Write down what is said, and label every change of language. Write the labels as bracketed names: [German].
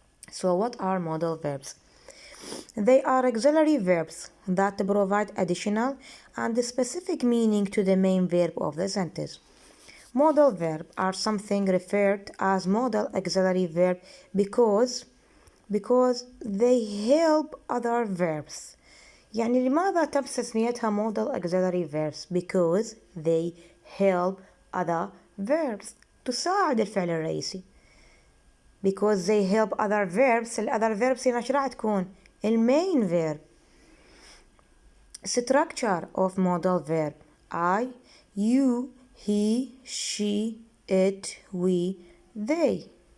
[English] So what are modal verbs? They are auxiliary verbs that provide additional and specific meaning to the main verb of the sentence. Modal verb are something referred as modal auxiliary verb because they help other verbs. [Arabic] يعني لماذا تم تسميتها [English] modal auxiliary verbs? Because they help other verbs. [Arabic] تساعد الفعل الرئيسي. [English] Because they help other verbs. other verbs [Arabic] هنا ايش راح تكون؟ [English] main verb. Structure of modal verb: I, you, he, she, it, we, they.